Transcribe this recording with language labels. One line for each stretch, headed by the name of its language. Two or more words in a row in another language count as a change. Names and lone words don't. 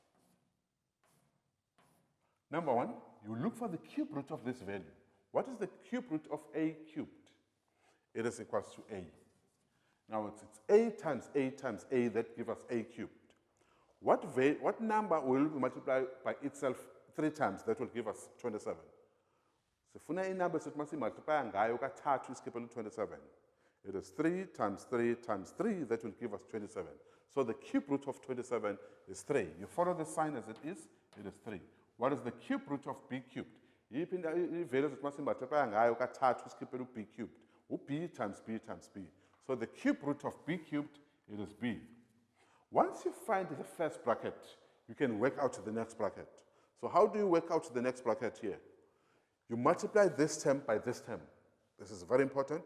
English: Number one, you look for the cube root of this value. What is the cube root of a cubed? It is equals to a. Now it's a times a that gives us a cubed. What number will we multiply by itself 3 times that will give us 27?
Zulu: Sifuna inumber esithi masimultiply ngayo kathathu isikipele 27.
English: It is 3 times 3 times 3 that will give us 27. So the cube root of 27 is 3. You follow the sign as it is 3. What is the cube root of b cubed?
Zulu: Iphinda ivele esithi masimultiply ngayo kathathu isikipele
English: b cubed. B times b times b. So the cube root of b cubed, it is b. Once you find the first bracket, you can work out the next bracket. So how do you work out the next bracket here? You multiply this term by this term. This is very important.